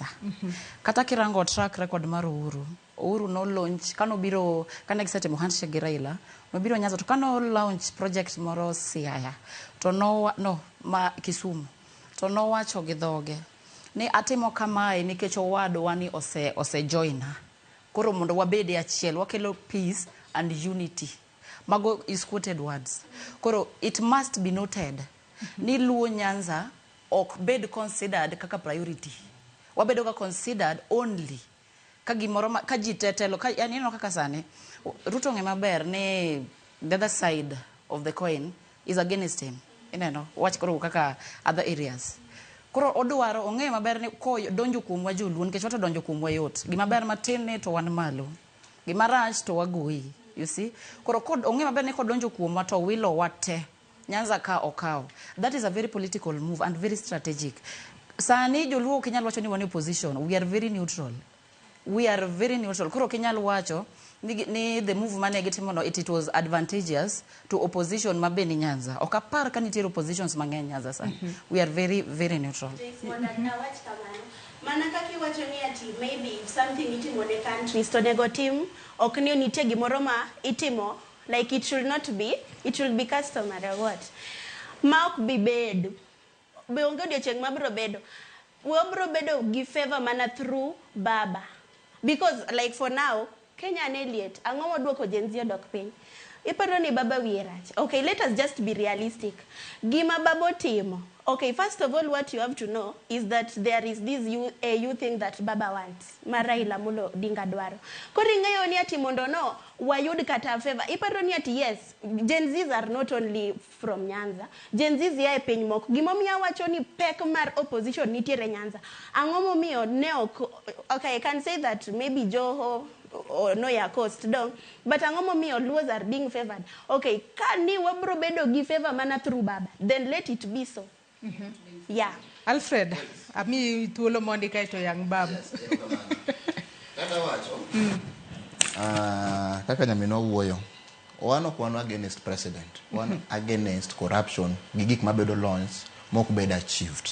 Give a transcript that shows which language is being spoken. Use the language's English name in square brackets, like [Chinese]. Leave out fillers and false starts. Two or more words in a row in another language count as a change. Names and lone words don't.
[Luo (Kenya and Tanzania)] Kata kirango [English] track record [Luo (Kenya and Tanzania)] mar Uhuru no launch kanobiro kana gisetimo handshake gi Raila nobiro Nyanza to kano [English] launch project [Luo (Kenya and Tanzania)] moro Siaya to ma Kisumu to no wacho gi dhoge ni atimo kamae nikech owadwa ni ose joina koro mondo wabede achiel wakelo [English] peace and unity. Mago is quoted words. Koro it must be noted ni Luo Nyanza [Luo (Kenya and Tanzania)] ok bed [English] considered kaka priority. [Luo (Kenya and Tanzania)] Wabedo ka [English] considered only [Luo (Kenya and Tanzania)] ka gimoro ka jitetelo ka yani no kaka sane Ruto nge maber ni [English] the other side of the coin is against him. [Luo (Kenya and Tanzania)] Ineno watch koro kaka [English] other areas. [Luo (Kenya and Tanzania)] Koro odwaro ong'e maber ni ko donjo kuomwa joluo nikech wata donjo kuomwa yot. Gima ber matin ne to wan malo. Gima rach to wagoyi. [English] You see? [Luo (Kenya and Tanzania)] Koro kod ong'e maber ni kodonjo kuomwa to wilo wate. Nyanza ka okaw. [English] That is a very political move and very strategic. [Luo (Kenya and Tanzania)] Sani joluo kinyal wacho ni wan opposition. [English] We are very neutral. We are very neutral. [Luo (Kenya and Tanzania)] Koro kinyal wacho ni [English] the move [Luo (Kenya and Tanzania)] mane gitimono [English] it was advantageous to opposition [Luo (Kenya and Tanzania)] mabeni Nyanza. Okapar ka nitiere oppositions mang'eny Nyanza sani. [English] We are very very neutral. [Luo (Kenya and Tanzania)] Mana kaki wacho ni ati [English] maybe if something [Luo (Kenya and Tanzania)] itimo ne country to nego team ok ni nitie gimoro ma itimo [English] like it should be customary or what. [Luo (Kenya and Tanzania)] Ma ok bi bedo. Be onge odiochieng' mabro bedo. We bro bedo gi favor mana through baba. [English] Because like for now [Luo (Kenya and Tanzania)] Kenya ne liet ang'o moduoko Gen Z odok piny. Iparo ni baba wiye rach. [English] Okay, let us just be realistic. [Luo (Kenya and Tanzania)] Gima babo timo. [English] Okay, first of all, what you have to know is that there is this you thing that baba wants. [Luo (Kenya and Tanzania)] Mara ila mulo dinga dwaro. Kori ng'eyo ni ati mondo no wayud kata favor. Iparo ni ati [English] yes, Gen Zs are not only from Nyanza. [Luo (Kenya and Tanzania)] Gen Zs ya e piny moko. Gimomiyo wacho ni pek mar opposition nitiere Nyanza. Ang'o momiyo ne ok, [English] okay, I can say that maybe Joho or [Luo (Kenya and Tanzania)] no ya [English] coast dong, but [Luo (Kenya and Tanzania)] ang'o momiyo [English] Luos are being favored. [Luo (Kenya and Tanzania)] Okay, kani wabro bedo gi favor mana through baba, [English] then let it be so. Yeah. [Luo (Kenya and Tanzania)] Alfred, ami thuolo mondi kae to yang bab. Kata wacho. Kaka nyamino wuoyo. Wan ok wan against president. Wan against corruption. Gigik mabedo launch mok bed achieved.